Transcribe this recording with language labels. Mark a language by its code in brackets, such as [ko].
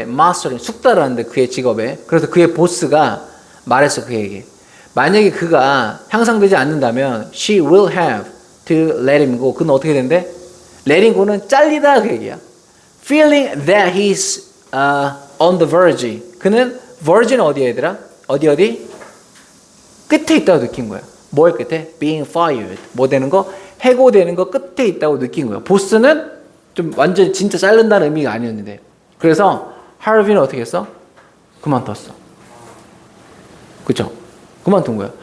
[ko] Mastering, 숙달하는데 그의 직업에. 그래서 그의 보스가 말했어 그에게. 만약에 그가 향상되지 않는다면 [en] she will have to let him go. [ko] 그는 어떻게 된대? [en] let him go [ko] 는 잘리다 그 얘기야. [en] feeling that he's on the verge. [ko] 그는 verge는 어디야 얘들아? 어디? 끝에 있다고 느낀 거야. 뭐의 끝에? [en] being fired. [ko] 뭐 되는 거? 해고되는 거 끝에 있다고 느낀 거야. 보스는 좀 완전 진짜 자른다는 의미가 아니었는데. 그래서 하비는 어떻게 했어? 그만뒀어. 그쵸? 그만둔 거야.